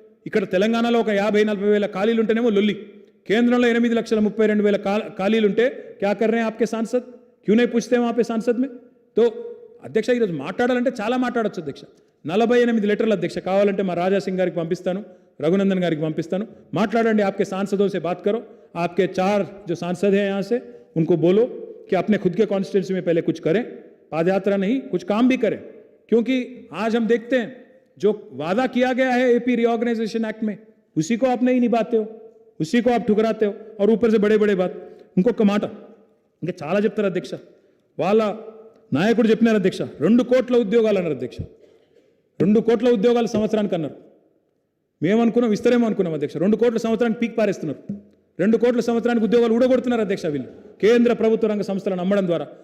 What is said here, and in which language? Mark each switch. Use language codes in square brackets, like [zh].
[te] ఇక్కడ తెలంగాణలో ఒక 50-40 వేల ఖాళీలు ఉంటేనేమో లొల్లి. కేంద్రంలో 8,32,000 ఖాళీలు ఉంటే [hi] క్యా కర్ రహే ఆప్కే సాంసద్, క్యూ నహీ పూछते वहां पे सांसद में? [te] तो అధ్యక్ష ఈరోజు మాట్లాడాలంటే చాలా మాట్లాడొచ్చు అధ్యక్ష. 48 లెటర్లు అధ్యక్ష, కావాలంటే మా రాజాసింగ్ గారికి పంపిస్తాను, రఘునందన్ గారికి పంపిస్తాను, మాట్లాడండి. [hi] आपके सांसदों से बात करो, आपके 4 जो सांसद हैं यहाँ से उनको बोलो कि अपने खुद के कॉन्स्टिट्यूंसी में पहले कुछ करें, पादयात्रा नहीं कुछ काम भी करें, क्योंकि आज हम देखते हैं जो वादा किया गया है एपी रीऑर्गेनाइजेशन एक्ट में, उसी को आप नहीं निभाते हो, उसी को आप ठुकराते हो, और ऊपर से बड़े बड़े बात. [te] ఇంకొక మాట ఇంకా చాలా చెప్తారు అధ్యక్ష. వాళ్ళ నాయకుడు చెప్పినారు అధ్యక్ష, 2 కోట్ల ఉద్యోగాలు అన్నారు అధ్యక్ష. 2 కోట్ల ఉద్యోగాలు సంవత్సరానికి అన్నారు. మేమనుకున్నాం ఇస్తారేమో అనుకున్నాం అధ్యక్ష. 2 కోట్ల సంవత్సరానికి పీక్ పారేస్తున్నారు. 2 కోట్ల సంవత్సరానికి ఉద్యోగాలు ఊడగొడుతున్నారు అధ్యక్ష వీళ్ళు, కేంద్ర ప్రభుత్వ రంగ సంస్థలను అమ్మడం ద్వారా.